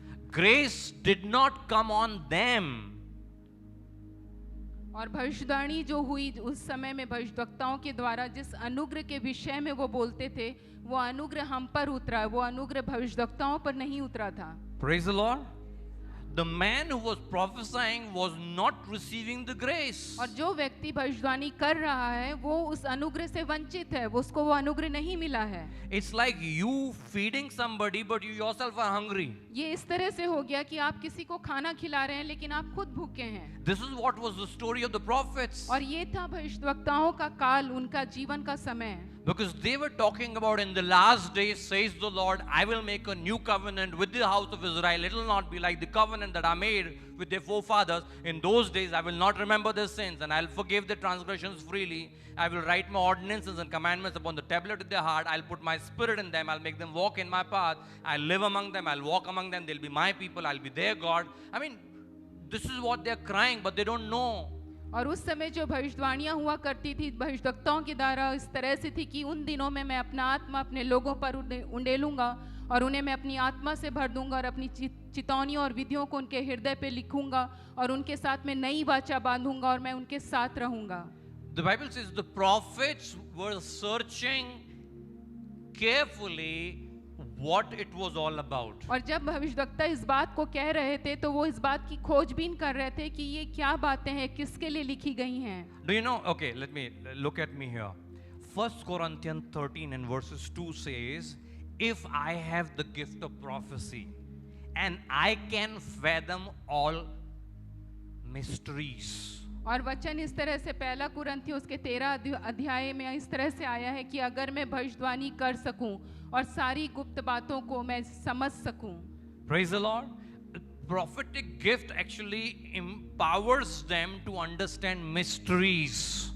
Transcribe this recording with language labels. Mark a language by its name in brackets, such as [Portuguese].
[English] Grace did not come on them. [Hindi] और भविष्यवाणी जो हुई उस समय में भविष्यवक्ताओं के द्वारा जिस अनुग्रह के विषय में वो बोलते थे, वो अनुग्रह हम पर उतरा, वो अनुग्रह भविष्यवक्ताओं पर नहीं उतरा था। [English] Praise the Lord. The man who was prophesying was not receiving the grace. [Hindi] और जो व्यक्ति भविष्यवाणी कर रहा है वो उस अनुग्रह से वंचित है, उसको वो अनुग्रह नहीं मिला है। [English] It's like you feeding somebody but you yourself are hungry. [Hindi] ये इस तरह से हो गया कि आप किसी को खाना खिला रहे हैं लेकिन आप खुद भूखे हैं। [English] This is what was the story of the prophets. [Hindi] और ये था भविष्यवक्ताओं का काल, उनका जीवन का समय। [English] Because they were talking about in the last days, says the Lord, I will make a new covenant with the house of Israel. It will not be like the covenant that I made with their forefathers. In those days, I will not remember their sins, and I'll forgive their transgressions freely. I will write my ordinances and commandments upon the tablet of their heart. I'll put my spirit in them. I'll make them walk in my path. I'll live among them. I'll walk among them. They'll be my people. I'll be their God. I mean, this is what they are crying, but they don't know. [Hindi] और उस समय जो भविष्यवाणियां हुआ करती थी भविष्यवक्ताओं के द्वारा इस तरह से थी कि उन दिनों में मैं अपना आत्मा अपने लोगों पर उंडेलूंगा और उन्हें मैं अपनी आत्मा से भर दूंगा और अपनी चितौनियों और विधियों को उनके हृदय पे लिखूंगा और उनके साथ में नई वाचा बांधूंगा और मैं उनके साथ रहूंगा. [English] The Bible says the prophets were searching carefully what it was all about. [Hindi] और जब भविष्यवक्ता इस बात को कह रहे थे तो वो इस बात की खोजबीन कर रहे थे कि ये क्या बातें हैं, किसके लिए लिखी गई हैं. [English] Do you know? Okay, let me look at me here. 1 Corinthians 13 and verses 2 says, if I have the gift of prophecy and I can fathom all mysteries. [Hindi] और वचन इस तरह से पहला कुरिन्थियों उसके 13 अध्याय में इस तरह से आया है कि अगर मैं भविष्यवाणी कर सकूं और सारी गुप्त बातों को मैं समझ सकूं. [English] Praise the Lord. Prophetic gift actually empowers them to understand mysteries.